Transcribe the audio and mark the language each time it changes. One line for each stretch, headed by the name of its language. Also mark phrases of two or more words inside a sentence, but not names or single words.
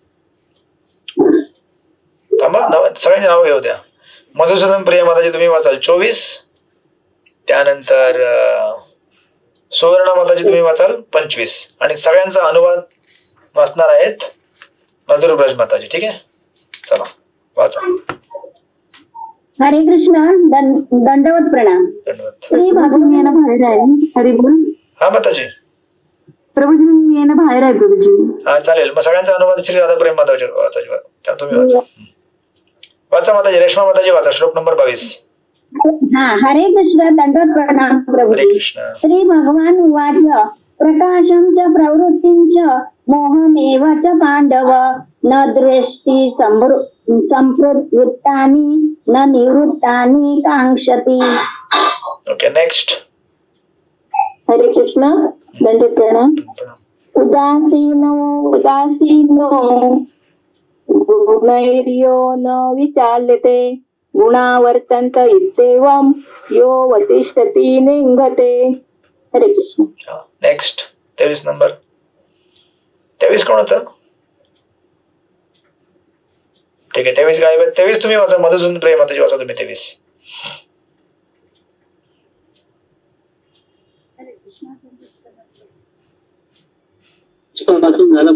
Marathi: सगळ्यांची नाव घेऊ द्या. मधुसूदन प्रिया माताजी तुम्ही वाचाल 24. त्यानंतर सुवर्णा माताजी तुम्ही वाचाल 25. आणि सगळ्यांचा अनुवाद वाचणार आहेत मधुर ब्रज माताजी. ठीक आहे, चला वाचा. हरे कृष्ण. दंडवत प्रणाम. धन्यवाद. श्री बाजू येणं बाहेर आहे. हरी बोल. हा माताजी, प्रभूजी मी येणं बाहेर आहे. प्रभूजी हा चालेल. मग सगळ्यांचा अनुवाद श्री राधा प्रेम माताजी तुम्ही वाचा. वाचा माताजी. रेश्मा माताजी वाचा श्लोक नंबर 22. हा. हरे कृष्ण. दंडवत प्रणाम हरे प्रभूजी. कृष्ण.
Sanskrit: श्री भगवान उवाच प्रकाशं च प्रवृत्तिं च मोहमेव च पांडव न दृष्टि संप्रवृत्तानि न निवृत्तानि कांक्षति.
English: OK, next.
Marathi: हरे कृष्ण. दंडवत प्रणाम.
Sanskrit: उदासीनो गुणैर्यो न विचाल्यते गुणा वर्तन्त इत्येवं यो वतिष्ठति निंगते.
Marathi: हरे कृष्ण. नेक्स्ट 23 नंबर. 23 कोण होतं? ठीक आहे, 23 काय? 23 तुम्ही वाचा. मधुसूदन प्रिया माताजी वाचा तुम्ही 23. झालं.